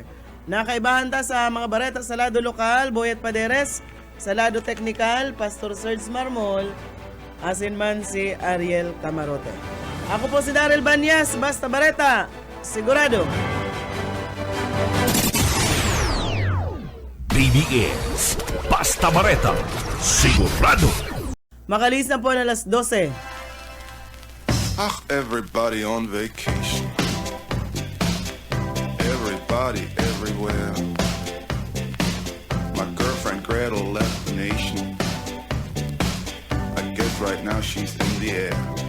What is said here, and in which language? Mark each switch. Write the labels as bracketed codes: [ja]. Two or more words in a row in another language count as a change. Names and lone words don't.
[bik] Nakaibahan ta sa mga bareta sa lado lokal, Boyet Paderes, sa lado teknikal, Pastor Serge Marmol, asin man si Ariel Camarote. Ako po si Daryl Banyas, Basta Bareta. Sigurado. BBS Basta Bareta, sigurado. Makalis na po na alas 12. [en] Everybody on vacation. Everybody everywhere. My girlfriend Gretel left the nation. I guess right now she's in the air.